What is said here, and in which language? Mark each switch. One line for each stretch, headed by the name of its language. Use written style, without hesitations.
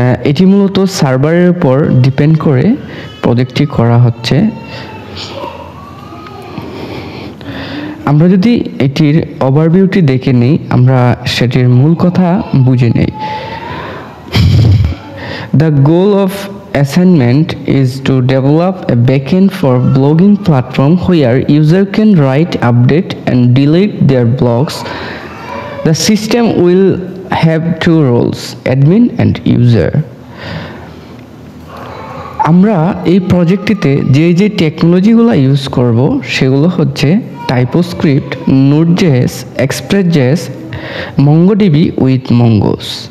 Bangla: এটি মূলত সার্ভারের উপর ডিপেন্ড করে প্রজেক্টটি করা হচ্ছে। আমরা যদি এটির ওভারভিউটি দেখে নিই, আমরা সেটির মূল কথা বুঝে নেই।
English: The goal of assignment is to develop a backend for blogging platform where user can write, update and delete their blogs. The system will have two roles, admin and user.
Bangla: আমরা এই প্রজেক্টটিতে যে টেকনোলজিগুলো ইউজ করব সেগুলো হচ্ছে টাইপোস্ক্রিপ্ট, node dot JS, এক্সপ্রেস.js, MongoDB with মঙ্গোস।